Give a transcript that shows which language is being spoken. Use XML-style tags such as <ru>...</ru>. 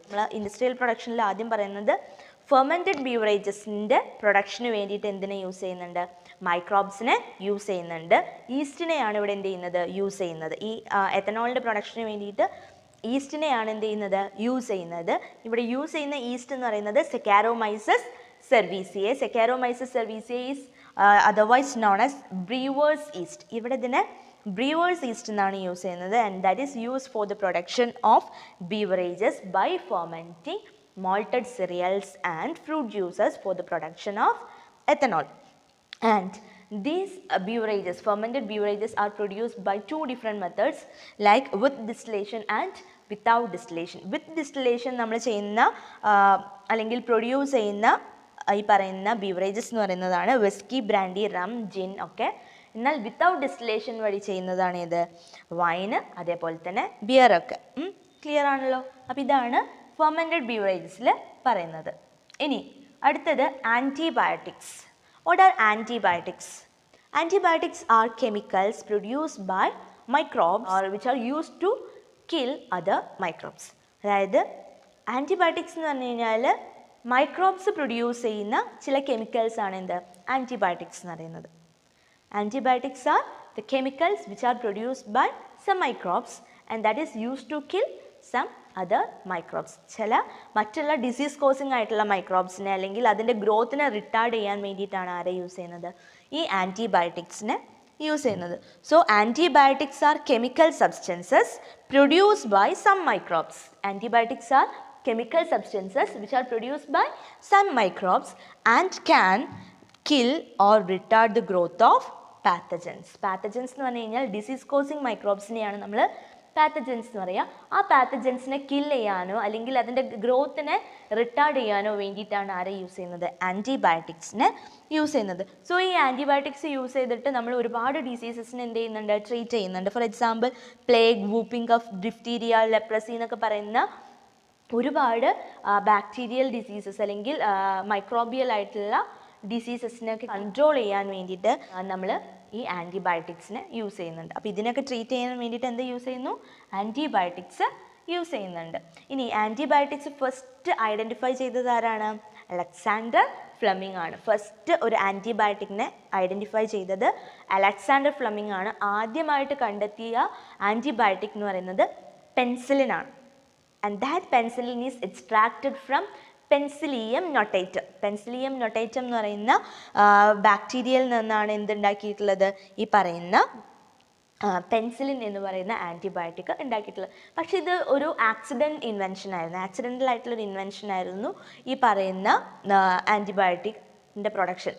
<ml>നമ്മൾ ഇൻഡസ്ട്രിയൽ പ്രൊഡക്ഷനിൽ ആദ്യം പറയുന്നത് ഫെർമെൻറ്റഡ് ബീവറേജസിൻ്റെ പ്രൊഡക്ഷന് വേണ്ടിയിട്ട് എന്തിനെ യൂസ് ചെയ്യുന്നുണ്ട്? മൈക്രോബ്സിനെ യൂസ് ചെയ്യുന്നുണ്ട്. ഈസ്റ്റിനെയാണ് ഇവിടെ എന്ത് ചെയ്യുന്നത്? യൂസ് ചെയ്യുന്നത്. ഈ എത്തനോളിൻ്റെ പ്രൊഡക്ഷന് വേണ്ടിയിട്ട് ഈസ്റ്റിനെയാണ് എന്ത് ചെയ്യുന്നത്? യൂസ് ചെയ്യുന്നത്. ഇവിടെ യൂസ് ചെയ്യുന്ന ഈസ്റ്റ് എന്ന് പറയുന്നത് സെക്കാരോമൈസസ് സെർവീസിയ.</ml> <en>Saccharomyces cerevisiae is otherwise known as brewer's yeast.</en> <ml>ഇവിടെ ഇതിനെ brewer's yeast എന്നാണ് യൂസ് ചെയ്യുന്നത്.</ml> <en>and that is used for the production of beverages by fermenting malted cereals and fruit juices for the production of ethanol. And these beverages, fermented beverages, are produced by 2 different methods, like with distillation and without distillation. With distillation</en> <ml>നമ്മൾ ചെയ്യുന്ന അല്ലെങ്കിൽ produce ചെയ്യുന്ന ഈ പറയുന്ന beverages എന്ന് പറയുന്നതാണ് whisky, brandy, rum, ജിൻ ഒക്കെ. എന്നാൽ വിത്തൗട്ട് ഡിസ്റ്റിലേഷൻ വഴി ചെയ്യുന്നതാണ് ഇത്? വൈന്, അതേപോലെ തന്നെ ബിയറൊക്കെ. ക്ലിയർ ആണല്ലോ? അപ്പോൾ ഇതാണ് ഫെർമെൻറ്റഡ് ബീവറേജസിൽ പറയുന്നത്. ഇനി അടുത്തത് antibiotics.</ml> <en>What are antibiotics? Antibiotics are chemicals produced by microbes or which are used to kill other microbes.</en> <ml>അതായത് ആൻറ്റിബയോട്ടിക്സ് എന്ന് പറഞ്ഞു കഴിഞ്ഞാൽ മൈക്രോബ്സ് പ്രൊഡ്യൂസ് ചെയ്യുന്ന ചില കെമിക്കൽസ് ആണ് എന്ത് ആൻറ്റിബയോട്ടിക്സ് എന്ന് പറയുന്നത്.</ml> <en>Antibiotics are the chemicals which are produced by some microbes and that is used to kill some other microbes.</en> <ml>ചില മറ്റുള്ള ഡിസീസ് കോസിങ് ആയിട്ടുള്ള മൈക്രോബ്സിനെ അല്ലെങ്കിൽ അതിൻ്റെ ഗ്രോത്തിനെ റിട്ടാർഡ് ചെയ്യാൻ വേണ്ടിയിട്ടാണ് ആരെ യൂസ് ചെയ്യുന്നത്? ഈ ആൻറ്റിബയോട്ടിക്സിനെ യൂസ് ചെയ്യുന്നത്.</ml> <en>So antibiotics are chemical substances produced by some microbes. Antibiotics are chemical substances which are produced by some microbes and can kill or retard the growth of pathogens.</en> <ml>Pathogens എന്ന് പറഞ്ഞു കഴിഞ്ഞാൽ disease causing മൈക്രോബ്സിനെയാണ് നമ്മൾ pathogens എന്ന് പറയുക. ആ പാത്തജൻസിനെ kill ചെയ്യാനോ അല്ലെങ്കിൽ അതിൻ്റെ ഗ്രോത്തിനെ റിട്ടാർഡ് ചെയ്യാനോ വേണ്ടിയിട്ടാണ് ആരെ യൂസ് ചെയ്യുന്നത്? ആൻറ്റിബയോട്ടിക്സിനെ യൂസ് ചെയ്യുന്നത്. സോ ഈ ആൻറ്റിബയോട്ടിക്സ് യൂസ് ചെയ്തിട്ട് നമ്മൾ ഒരുപാട് ഡിസീസസിനെ എന്ത് ചെയ്യുന്നുണ്ട്? ട്രീറ്റ് ചെയ്യുന്നുണ്ട്. For example plague, whooping cough, diphtheria, leprosy എന്നൊക്കെ പറയുന്ന ഒരുപാട് ബാക്ടീരിയൽ ഡിസീസസ് അല്ലെങ്കിൽ മൈക്രോബിയൽ ആയിട്ടുള്ള ഡിസീസസിനൊക്കെ കൺട്രോൾ ചെയ്യാൻ വേണ്ടിയിട്ട് നമ്മൾ ഈ ആൻറ്റിബയോട്ടിക്സിനെ യൂസ് ചെയ്യുന്നുണ്ട്. അപ്പോൾ ഇതിനൊക്കെ ട്രീറ്റ് ചെയ്യാൻ വേണ്ടിയിട്ട് എന്ത് യൂസ് ചെയ്യുന്നു? ആൻറ്റിബയോട്ടിക്സ് യൂസ് ചെയ്യുന്നുണ്ട്. ഇനി ആൻറ്റിബയോട്ടിക്സ് ഫസ്റ്റ് ഐഡൻറ്റിഫൈ ചെയ്തത് ആരാണ്? അലക്സാണ്ടർ ഫ്ലെമിംഗ് ആണ്. ഫസ്റ്റ് ഒരു ആൻറ്റിബയോട്ടിക്കിനെ ഐഡൻറ്റിഫൈ ചെയ്തത് അലക്സാണ്ടർ ഫ്ലെമിംഗ് ആണ്. ആദ്യമായിട്ട് കണ്ടെത്തിയ ആൻറ്റിബയോട്ടിക് എന്ന് പറയുന്നത് പെൻസിലിൻ ആണ്.</ml> <en>And that penicillin is extracted from Penicillium notatum.</en> <ml>Penicillium notatum എന്ന് പറയുന്ന ബാക്ടീരിയയിൽ നിന്നാണ് എന്തുണ്ടാക്കിയിട്ടുള്ളത്? ഈ പറയുന്ന പെൻസിലിൻ എന്ന് പറയുന്ന ആൻറ്റിബയോട്ടിക് ഉണ്ടാക്കിയിട്ടുള്ളത്. പക്ഷേ ഇത് ഒരു ഇൻവെൻഷൻ ആയിരുന്നു. ആക്സിഡൻ്റൽ ആയിട്ടുള്ളൊരു ഇൻവെൻഷൻ ആയിരുന്നു ഈ പറയുന്ന ആൻറ്റിബയോട്ടിക്കിൻ്റെ പ്രൊഡക്ഷൻ.</ml>